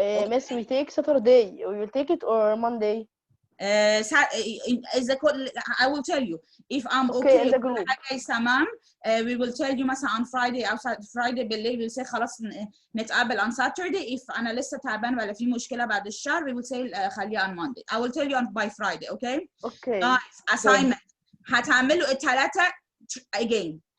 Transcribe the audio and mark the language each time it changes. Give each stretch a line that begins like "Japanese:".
English: Miss, we take Saturday. We will take it or Monday. I will tell you if I'm Okay in okay. the group.
Arabic: تمام.
English: We will tell you مثلا on Friday أو Friday بالليل we'll say
Arabic: خلاص نتقابل
English: on Saturday. If
Arabic: أنا لسه تعبان ولا في مشكلة بعد الشهر
English: we will say
Arabic: خليها
English: on Monday. I will tell you by Friday. Okay. Okay. Guys, assignment
Arabic: هتعملوا الثلاثة
English: again.